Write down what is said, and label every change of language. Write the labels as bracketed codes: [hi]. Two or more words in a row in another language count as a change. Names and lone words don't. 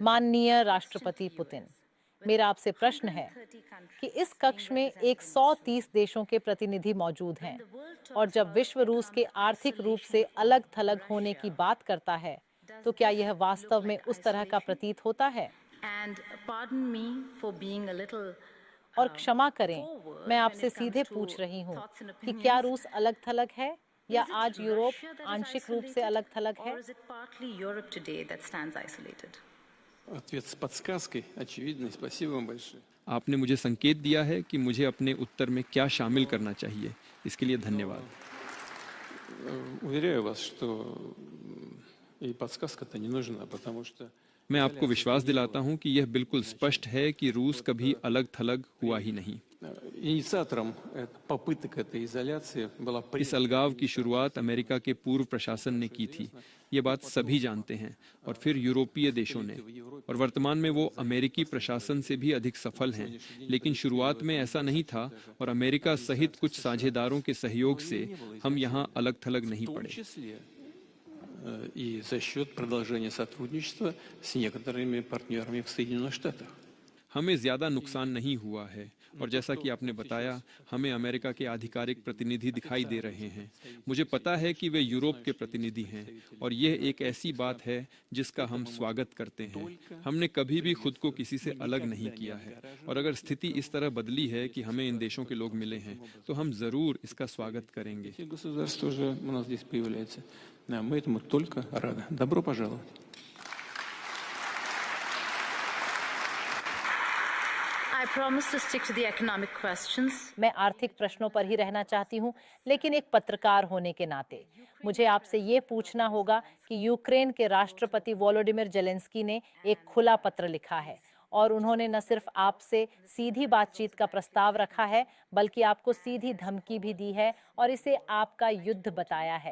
[hi] माननीय राष्ट्रपति पुतिन, मेरा आपसे प्रश्न है कि इस कक्ष में 130 देशों के प्रतिनिधि मौजूद हैं और जब विश्व रूस के आर्थिक रूप से अलग थलग होने की बात करता है तो क्या यह वास्तव में उस तरह का प्रतीत होता है? [en] And pardon me for being a little [hi] और क्षमा करें, मैं आपसे सीधे पूछ रही हूँ कि क्या रूस अलग थलग है या आज यूरोप आंशिक रूप से अलग थलग है? [en] or is it partly Europe today that stands isolated? [ru] Ответ с подсказкой очевидный. Спасибо вам большое. [hi] आपने मुझे संकेत दिया है कि मुझे अपने उत्तर में क्या शामिल करना चाहिए, इसके लिए धन्यवाद। [ru] Уверяю вас, что и подсказка-то не нужна, потому что [hi] मैं आपको विश्वास दिलाता हूं कि यह बिल्कुल स्पष्ट है कि रूस कभी अलग थलग हुआ ही नहीं। [ru] инициатором попыток этой изоляции была [hi] इस अलगाव की शुरुआत अमेरिका के पूर्व प्रशासन ने की थी, ये बात सभी जानते हैं, और फिर यूरोपीय देशों ने, और वर्तमान में वो अमेरिकी प्रशासन से भी अधिक सफल हैं। लेकिन शुरुआत में ऐसा नहीं था और अमेरिका सहित कुछ साझेदारों के सहयोग से हम यहाँ अलग थलग नहीं [ru] в том [hi] पड़े। [ru] числе и за счет продолжения сотрудничества с некоторыми партнерами в Соединенных Штатах. [hi] हमें ज्यादा नुकसान नहीं हुआ है, और जैसा कि आपने बताया, हमें अमेरिका के आधिकारिक प्रतिनिधि दिखाई दे रहे हैं। मुझे पता है कि वे यूरोप के प्रतिनिधि हैं, और यह एक ऐसी बात है जिसका हम स्वागत करते हैं। हमने कभी भी खुद को किसी से अलग नहीं किया है, और अगर स्थिति इस तरह बदली है कि हमें इन देशों के लोग मिले हैं, तो हम जरूर इसका स्वागत करेंगे। [ru] Эти государства уже у нас здесь появляются. Да, мы этому только рады. Добро пожаловать. [en] I promise to stick to the economic questions. [hi] मैं आर्थिक प्रश्नों पर ही रहना चाहती हूँ, लेकिन एक पत्रकार होने के नाते मुझे आपसे ये पूछना होगा कि यूक्रेन के राष्ट्रपति वोलोडिमिर जेलेंस्की ने एक खुला पत्र लिखा है और उन्होंने न सिर्फ आपसे सीधी बातचीत का प्रस्ताव रखा है, बल्कि आपको सीधी धमकी भी दी है और इसे आपका युद्ध बताया है।